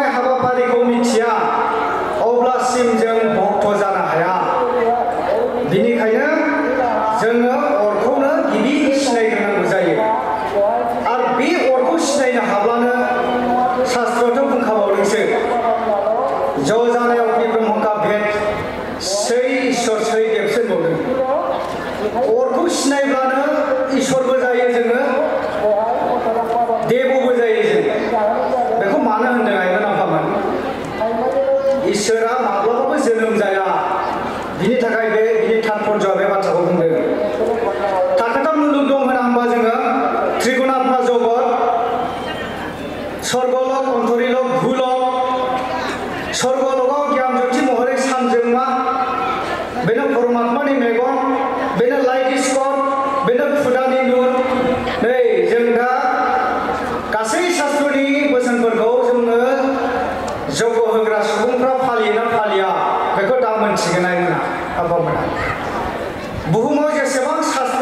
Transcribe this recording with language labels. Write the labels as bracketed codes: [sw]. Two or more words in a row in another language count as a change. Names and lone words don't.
[brx] हाबाफारिखौ मिथिया अब्लासिम जों भक्त जानो हाया बिनिखायनो जोङो अरखौनो गिबि सिनायग्रोनांगौ जायो आरो बे अरखौ सिनायनो हाब्लानो शास्त्रआथ' बुंखाबावदोंसो ज' जानायाव [hi] ब्रह्म का भेद [brx] सै ईश्वर सै देवसो बुंदों अरखौ सिनायब्लानो ईश्वरबो जायो जोङो देवबो जायो जों बेखौ मानो होनदों आइमोन आफामोन इसोरा माब्लाबाबो जोनोम जाया बिनि थाखाय बिनि तात्पर्यआ बे बाथ्राखौ बुंदों थाखोथाम मुलुग दं होना होमबा जोङो त्रिगुणात्मा जगत स्वर्गलोक अन्तरिलोक भुलोक स्वर्गलोकाव ज्ञान ज्योति महरै सानजोंमा बेनो परमात्मानि मेगन बेनो [en] light spot [brx] बेनो खुदानि नुर नै जों दा गासै शास्त्रनि बोसोनफोरखौ जोङो जौग होग्रा सुबुंफ्रा फालियोना फालिया बेखौ दा मोनथिगोन आइमोना आफामोना बुहुमाव जेसेबां शास्त्र